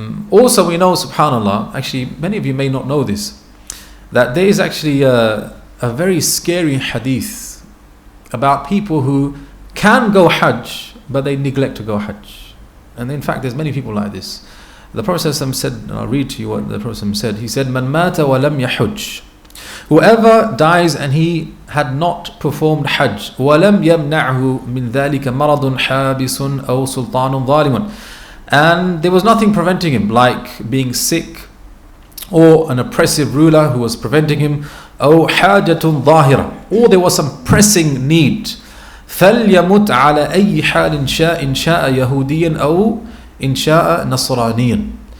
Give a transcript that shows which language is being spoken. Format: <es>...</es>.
<en>Also we know, subhanallah, actually many of you may not know this, that there is actually a very scary hadith about people who can go Hajj but they neglect to go Hajj. And in fact there's many people like this. The Prophet said, and I'll read to you what the Prophet said.</en> <ar>He said, "Man mata wa lam yahujj."</ar> <en>Whoever dies and he had not performed Hajj, وَلَمْ يَمْنَعْهُ مِنْ ذَلِكَ مَرَضٌ حَابِسٌ أَوْ سُلْطَانٌ ظَالِمٌ. And there was nothing preventing him, like being sick, or an oppressive ruler who was preventing him, أو حاجة ظاهرة, or there was some pressing need.</en> <ar>فَلْيَمُتْ عَلَى أَيِّ حَالٍ شَاءٍ إِنْ شَاءَ يَهُودِيًا أَوْ إِنْ شَاءَ نَصْرَانِيًا.</ar>